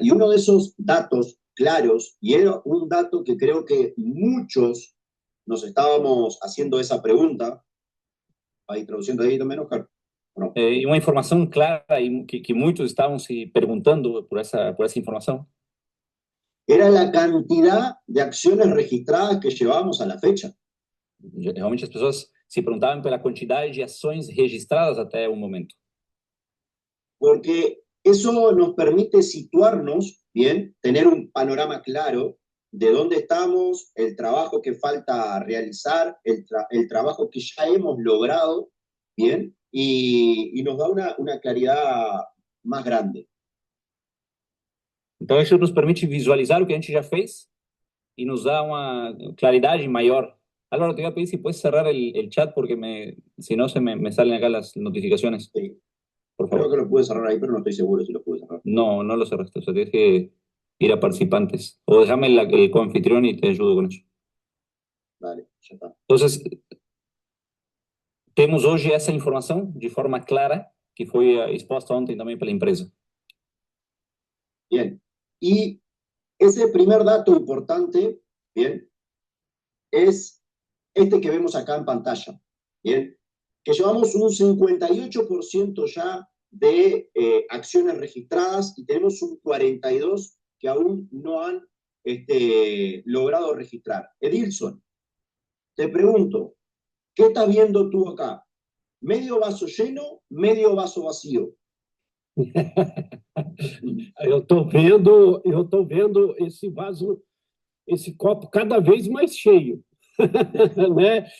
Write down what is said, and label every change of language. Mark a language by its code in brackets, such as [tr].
[es] Y uno de esos datos claros, y era un dato que creo que muchos nos estábamos haciendo esa pregunta, ahí traduciendo ahí también, Oscar. No. Y una información clara y que muchos estaban se preguntando por esa información. Era la cantidad de acciones registradas que llevábamos a la fecha. [pt] Realmente as pessoas se perguntavam pela quantidade de ações registradas até o momento. [es] Porque eso nos permite situarnos, bien, tener un panorama claro de dónde estamos, el trabajo que falta realizar, el trabajo que ya hemos logrado, bien, y nos da una claridad más grande. [pt] Então isso nos permite visualizar o que a gente já fez e nos dá uma claridade maior. [es] Álvaro, te voy a pedir si puedes cerrar el chat porque si no me salen acá las notificaciones. Sí. Por favor. Creo que lo pude cerrar ahí, pero no estoy seguro si lo pude cerrar. No, no lo cerraste. O sea, tienes que ir a participantes. O déjame el coanfitrión y te ayudo con eso. Vale, ya está. [pt] Entonces, temos hoje essa informação de forma clara que foi exposta ontem também pela empresa. [es] Bien. Y ese primer dato importante, bien, es este que vemos acá en pantalla, bien, que llevamos un 58% ya de acciones registradas y tenemos un 42% que aún no han logrado registrar. Edilson, te pregunto, ¿qué estás viendo tú acá? ¿Medio vaso lleno, medio vaso vacío? [pt] Eu tô vendo esse copo cada vez mais cheio, né?